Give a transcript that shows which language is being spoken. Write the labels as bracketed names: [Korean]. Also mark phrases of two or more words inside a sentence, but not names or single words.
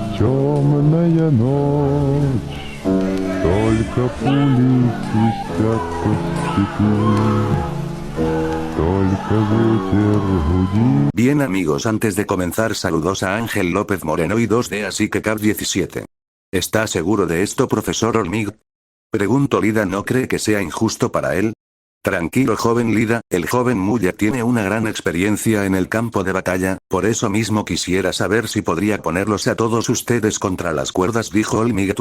[Russian] Темная ночь, только пули свистят по степи, только ветер гудит. [Spanish] Bien amigos, antes de comenzar saludos a Ángel López Moreno y 2D así que Cap 17. ¿Está seguro de esto, profesor Olmig? Pregunto. Lida no cree que sea injusto para él. Tranquilo joven Lida, el joven Muller tiene una gran experiencia en el campo de batalla, por eso mismo quisiera saber si podría ponerlos a todos ustedes contra las cuerdas, dijo Olmig.